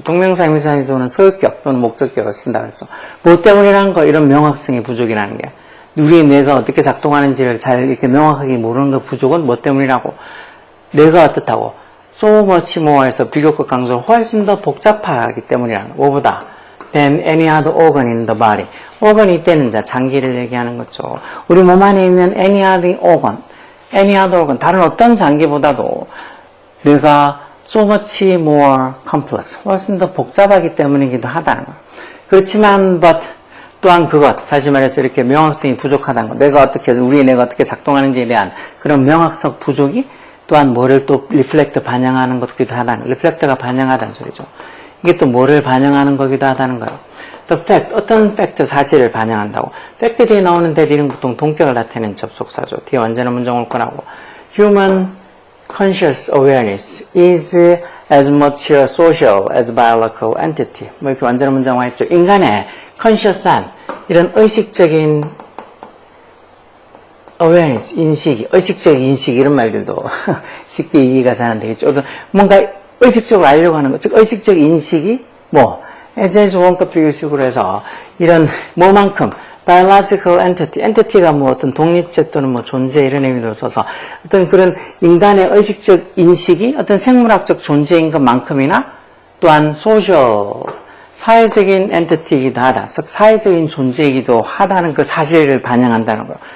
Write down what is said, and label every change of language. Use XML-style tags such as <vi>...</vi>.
<ko>동명사 의미상의 주어는 소유격 또는 목적격을 쓴다 그랬죠. 뭐 때문이라는 거 이런 명확성의 부족이라는 게 우리의 뇌가 어떻게 작동하는지를 잘 이렇게 명확하게 모르는 그 부족은 뭐 때문이라고 뇌가 어떻다고</ko> <en>so much more</en> <ko>에서 비교급 강조를 훨씬 더 복잡하기 때문이라는 거. 뭐보다</ko> <en>than any other organ in the body.</en> <ko>organ이 이때는 장기를 얘기하는 거죠. 우리 몸 안에 있는</ko> <en>any other organ,</en> <ko>다른 어떤 장기보다도 뇌가</ko> <en>so much more complex,</en> <ko>훨씬 더 복잡하기 때문이기도 하다는 거예요. 그렇지만 but 또한 그것, 다시 말해서 이렇게 명확성이 부족하다는 것, 우리의 뇌가 어떻게 작동하는지에 대한 그런 명확성 부족이 또한 뭐를 또 reflect 반영하는 것기도 하다는, reflect가 반영하다는 소리죠. 이게 또 뭐를 반영하는 거기도 하다는 거예요.</ko> <en>The fact,</en> <ko>어떤 팩트, 사실을 반영한다고. 팩트 뒤에 나오는 that 이런 보통 동격을 나타내는 접속사죠. 뒤에 완전한 문장 올 거라고.</ko> <en>human conscious awareness is as much a social as biological entity.</en> <ko>뭐 이렇게 완전한 문장 와 있죠. 인간의 conscious한 이런 의식적인 awareness, 인식, 의식적 인식 이런 말들도 쉽게 이해가 잘 안 되겠죠. 뭔가 의식적으로 알려고 하는 것, 즉 의식적 인식이 뭐 as 원급 비교식으로 해서 이런 뭐만큼 biological entity가 뭐 어떤 독립체 또는 뭐 존재 이런 의미로 써서 어떤 그런 인간의 의식적 인식이 어떤 생물학적 존재인 것만큼이나 또한 social 사회적인 엔티티이기도 하다, 즉 사회적인 존재이기도 하다는 그 사실을 반영한다는 거예요.</ko>